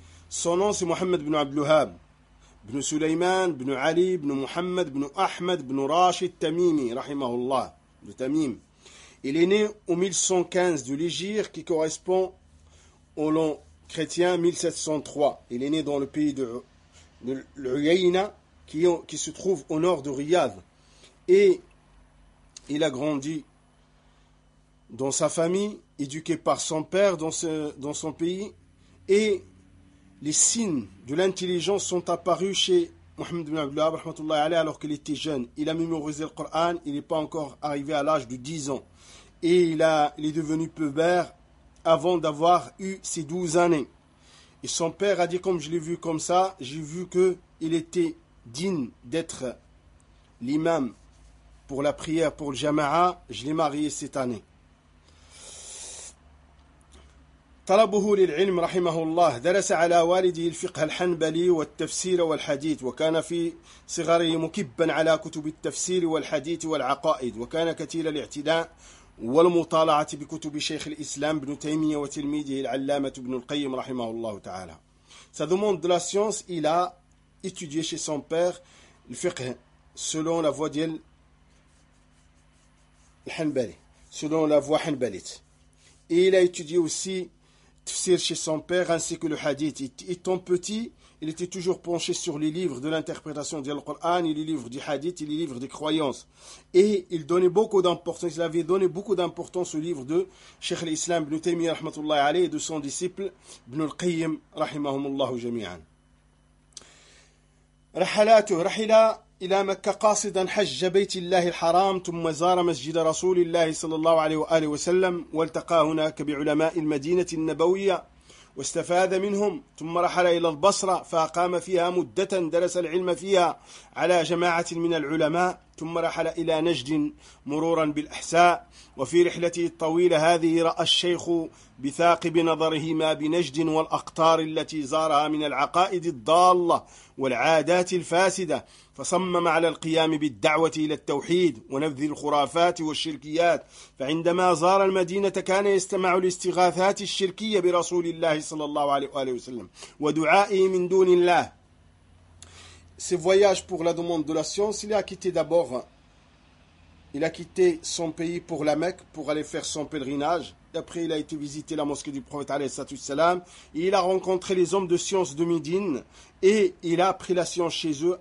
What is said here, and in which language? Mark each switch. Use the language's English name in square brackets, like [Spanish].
[Arabic] صنوص محمد بن عبد الوهاب بن سليمان بن علي بن محمد بن أحمد بن راشد التميمي رحمه الله بن تميم. [French] Il est né au 1115 de l'Égir, qui correspond au long chrétien 1703. Il est né dans le pays de l'Uyayna, qui se trouve au nord de Riyad. Et il a grandi dans sa famille, éduqué par son père dans son pays. Et les signes de l'intelligence sont apparus chez Mohammed ibn Abdullah rahmatullah alayh alors qu'il était jeune. Il a mémorisé le Coran, il n'est pas encore arrivé à l'âge de 10 ans. Et il est devenu pubère avant d'avoir eu ses 12 années. Et son père a dit, comme je l'ai vu comme ça, j'ai vu qu'il était digne d'être l'imam pour la prière, pour le jama'a, je l'ai marié cette année. [Arabic] طلبه للعلم رحمه الله درس على والده الفقه الحنبلي والتفسير والحديث، وكان في صغره مكبا على كتب التفسير والحديث والعقائد، وكان كثير الاعتداء والمطالعة بكتب شيخ الإسلام بن تيمية وتلميذه العلامة بن القيم رحمه الله تعالى. [French] Sa demande de la science, il a étudié chez son père le fiqh selon la voie d'El Hanbali, selon la voie Hanbalite. Et il a étudié aussi tafsir chez son père ainsi que le hadith. Étant petit, il était toujours penché sur les livres de l'interprétation du Coran, les livres du hadith et les livres des croyances. Et il donnait beaucoup d'importance, il avait donné beaucoup d'importance au livre de Cheikh l'Islam ibn Taymiyyah rahmatullah alayhi et de son disciple Ibn al-Qayyim rahimahumullah jami'an. [Arabic] Rahalatuhu rahila إلى مكة قاصدا حج بيت الله الحرام ثم زار مسجد رسول الله صلى الله عليه وآله وسلم والتقى هناك بعلماء المدينة النبوية واستفاد منهم ثم رحل إلى البصرة فأقام فيها مدة درس العلم فيها على جماعة من العلماء ثم رحل إلى نجد مرورا بالأحساء وفي رحلته الطويلة هذه رأى الشيخ بثاقب نظره ما بنجد والأقطار التي زارها من العقائد الضالة والعادات الفاسدة فصمم على القيام بالدعوة إلى التوحيد ونبذ الخرافات والشركيات فعندما زار المدينة كان يستمع لاستغاثات الشركية برسول الله صلى الله عليه وآله وسلم ودعائه من دون الله. [French] Ce voyage pour la demande de la science, il a quitté d'abord, il a quitté son pays pour la Mecque, pour aller faire son pèlerinage. Après, il a été visiter la mosquée du prophète, alayhi salam, et il a rencontré les hommes de science de Médine, et il a appris la science chez eux.